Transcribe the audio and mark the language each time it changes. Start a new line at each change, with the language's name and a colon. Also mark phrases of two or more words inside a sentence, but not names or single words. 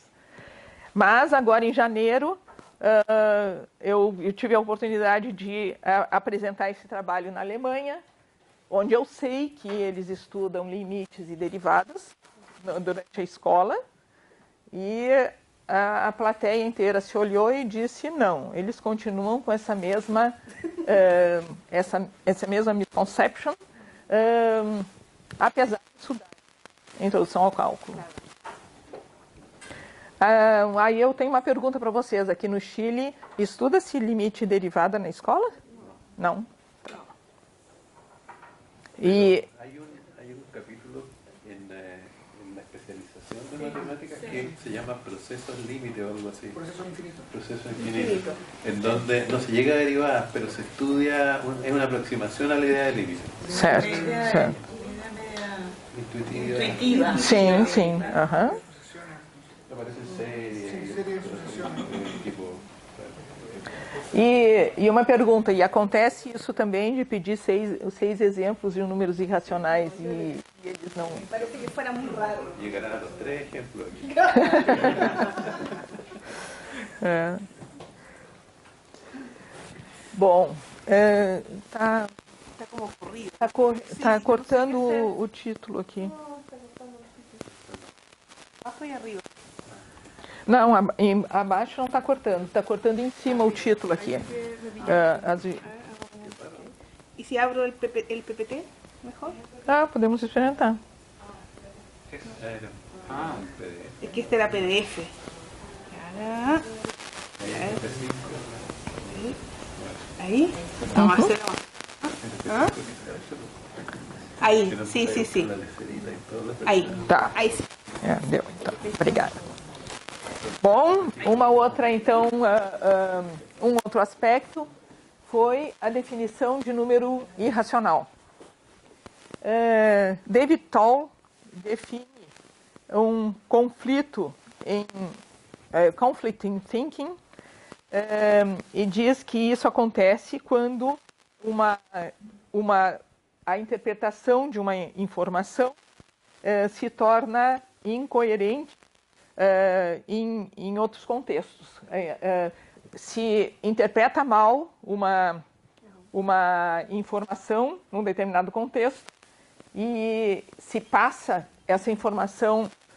Portuguese: Mas, agora, em janeiro, eu tive a oportunidade de apresentar esse trabalho na Alemanha onde eu sei que eles estudam limites e derivadas durante a escola, e a plateia inteira se olhou e disse não, eles continuam com essa mesma misconception, apesar de estudar introdução ao cálculo. Aí eu tenho uma pergunta para vocês. Aqui no Chile, estuda-se limite e derivada na escola? Não.
Spanish: Y hay un capítulo en la especialización de matemáticas que se llama procesos límite o algo así. Proceso infinito. Proceso infinito. En donde no se llega a derivadas, pero se estudia, es una aproximación a la idea de límite.
Portuguese: Certo, certo.
Spanish: Intuitiva.
Portuguese: Sim, sim. Aham.
Spanish: Aparece serie, tipo...
Portuguese: E uma pergunta, e acontece isso também de pedir seis exemplos de números irracionais e eles não...
Spanish: Parece que fuera muy raro. Llegarán a los 3 ejemplos aquí.
Portuguese: Bom, tá
Spanish: como corrido.
Portuguese: Tá cortando o título aqui.
Spanish: Abajo y arriba.
Portuguese: Não, abaixo não está cortando, está cortando em cima o título aqui.
Spanish: ¿Y si abro el PPT? ¿Mejor?
Portuguese: Podemos experimentar.
Spanish: Un PDF. Es que este era PDF. Ahí. Vamos a hacer Ahí, sí.
Portuguese: Aí. Tá. Aí sim. Deu, então. Obrigada. Bom, uma outra, então, um outro aspecto foi a definição de número irracional. David Tall define um conflito
English: conflict in thinking,
Portuguese: e diz que isso acontece quando a interpretação de uma informação se torna incoerente em outros contextos. Se interpreta mal uma informação num determinado contexto e se passa essa informação...